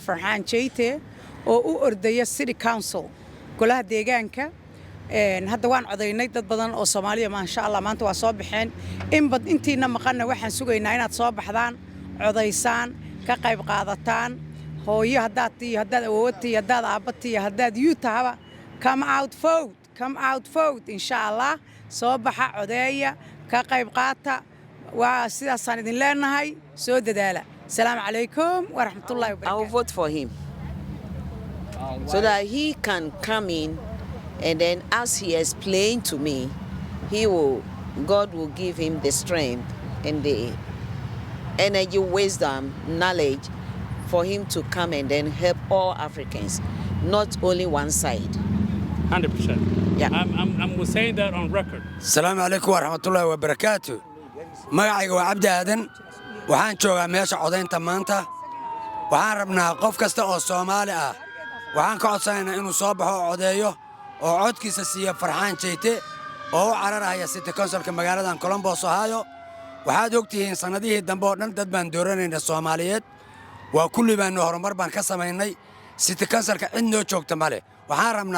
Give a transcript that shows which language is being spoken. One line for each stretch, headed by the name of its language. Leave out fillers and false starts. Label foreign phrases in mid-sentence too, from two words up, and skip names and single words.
Somali: Farxaan Jeyte oo u ordaya
English: city council
Somali: golaha deegaanka. hadda waan codeynay dad badan oo Soomaaliya
Arabic: ما شاء الله
Somali: maanta waa soo baxeen intiina maqana waxaan sugaynaa inaad soo baxdaan codeysaan ka qayb qaadataan hooyo haddaad awoodtii haddaad aabbatii haddaad
English: youth come out vote
Arabic: إن شاء الله
Somali: soo baxa codeeya ka qayb qaata waa sidaasaan idin leenahay soo dadaala
Arabic: السلام عليكم ورحمة الله وبركاته.
English: I will vote for him so that he can come in, and then as he explained to me, God will give him the strength and the energy, wisdom, knowledge for him to come and then help all Africans, not only one side. 100%. Yeah. I'm saying that on record.
Arabic: السلام عليكم ورحمة الله وبركاته.
Somali: magacayga waa Cabdi Aadan waxaan joogaa meesha codaynta maanta waxaan rabnaa qof kasta oo Soomaali ah waxaan ka codsanaynaa inuu soo baxo codeeyo oo codkiisa siiyo Farxaan Jeyte oo u cararaya City Councilka magaaladan Columbus Ohio waxaad ogtihiin sanadihii dambe oo dhan dad baan dooranaynaa Soomaaliyeed waa kulli baan horumar baan ka samaynay City Councilka cid noo joogta male waxaan rabnaa